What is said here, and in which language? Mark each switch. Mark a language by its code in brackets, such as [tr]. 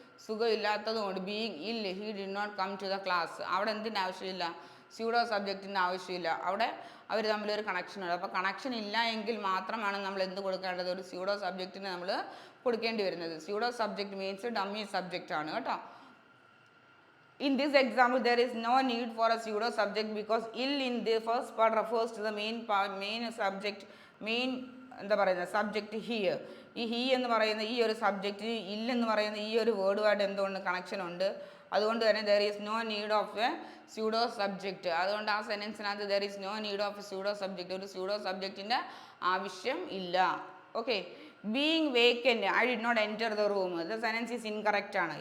[ml] സുഖമില്ലാത്തത് കൊണ്ട് [en] being ill he did not come to the class, [ml] അവിടെ എന്തിൻ്റെ ആവശ്യമില്ല? സ്യൂഡോ സബ്ജക്റ്റിൻ്റെ ആവശ്യമില്ല. അവിടെ അവർ തമ്മിലൊരു കണക്ഷൻ ഉണ്ട്. അപ്പോൾ കണക്ഷൻ ഇല്ല എങ്കിൽ മാത്രമാണ് നമ്മൾ എന്ത് കൊടുക്കേണ്ടത്? ഒരു സ്യൂഡോ സബ്ജക്റ്റിന് നമ്മൾ കൊടുക്കേണ്ടി വരുന്നത്. Pseudo subject means dummy subject ആണ് കേട്ടോ. [en] In this example, there is no need for a pseudo subject because ill in the first part refers to the main subject, main [ml] എന്താ പറയുന്നത് [en] Subject here. [ml] ഈ he എന്ന് പറയുന്ന ഈ ഒരു subject ഇല്ലെന്ന് പറയുന്ന ഈ ഒരു വേർഡുമായിട്ട് എന്തുകൊണ്ട് കണക്ഷൻ ഉണ്ട്. അതുകൊണ്ട് തന്നെ [en] There is no need of a pseudo subject. [ml] അതുകൊണ്ട് ആ സെൻറ്റൻസിനകത്ത് [en] there is no need of a pseudo subject, [ml] ഒരു സ്യൂഡോ സബ്ജക്റ്റിൻ്റെ ആവശ്യം ഇല്ല. [en] Okay, being vacant I did not enter the room, the sentence is incorrect ആണ്.